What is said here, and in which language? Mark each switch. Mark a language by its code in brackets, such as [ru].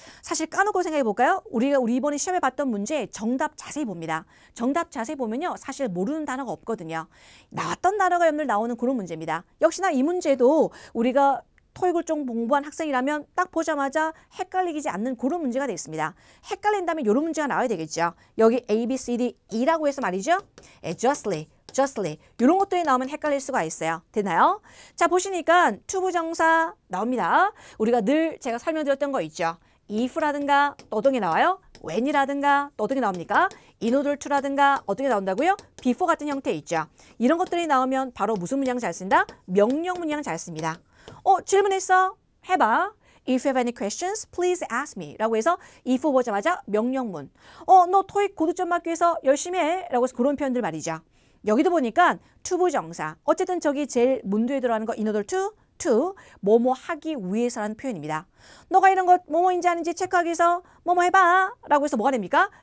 [ko] 사실 까놓고 생각해 볼까요? 우리 이번에 시험에 봤던 문제 정답 자세히 봅니다. 정답 자세히 보면요. 사실 모르는 단어가 없거든요. 나왔던 단어가 여러분들 나오는 그런 문제입니다. 역시나 이 문제도 우리가 토익을 좀 공부한 학생이라면 딱 보자마자 헷갈리지 않는 그런 문제가 되겠습니다. 헷갈린다면 이런 문제가 나와야 되겠죠. 여기 A, B, C, D, E라고 해서 말이죠. justly 이런 것들이 나오면 헷갈릴 수가 있어요. 됐나요? 자, 보시니까 to 부정사 나옵니다. 우리가 늘 제가 설명드렸던 거 있죠. if라든가 또 어떤 게 나와요? when이라든가 또 어떤 게 나옵니까? in order to라든가 어떻게 나온다고요? before 같은 형태 있죠. 이런 것들이 나오면 바로 무슨 문장 잘 쓴다? 명령 문장 잘 씁니다. 질문했어? 해봐. [en] If you have any questions, please ask me. [ko] 라고 해서 if 보자마자 명령문. 너 토익 고득점 맞기 위해서 열심히 해. 라고 해서 그런 표현들 말이죠. 여기도 보니까 to 부정사. 어쨌든 저기 제일 문두에 들어가는 거 in order to 뭐뭐 하기 위해서라는 표현입니다. 너가 이런 것 뭐뭐인지 아닌지 체크하기 위해서 뭐뭐 해봐. 라고 해서 뭐가 됩니까?